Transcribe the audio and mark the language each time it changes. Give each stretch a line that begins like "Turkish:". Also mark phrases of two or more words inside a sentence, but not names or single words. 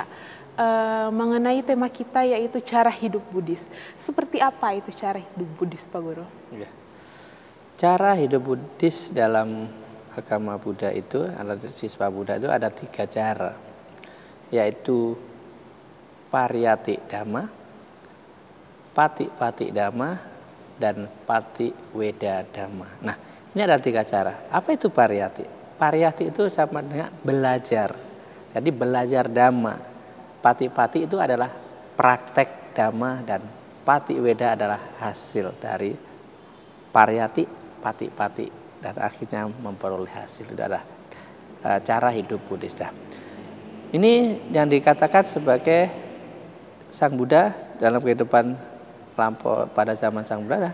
Indonesian: Mengenai tema kita yaitu cara hidup Buddhis. Seperti apa itu cara hidup Buddhis Pak Guru? Ya. Cara hidup Buddhis dalam agama Buddha itu, siswa Buddha itu ada 3 cara, yaitu
Pali: pariyati dhamma, pati-pati dhamma, dan pati weda dhamma.
Indonesian: Nah, ini ada 3 cara. Apa itu pariyati? Pariyati itu sama dengan belajar. Jadi belajar dhamma. Pati-pati itu adalah praktek dhamma, dan
Pali: pati weda
Indonesian: adalah hasil dari pariyati, pati-pati, dan akhirnya memperoleh hasil. Itu adalah cara hidup Buddhis. Ini yang dikatakan sebagai Sang Buddha dalam kehidupan lampau pada zaman Sang Buddha.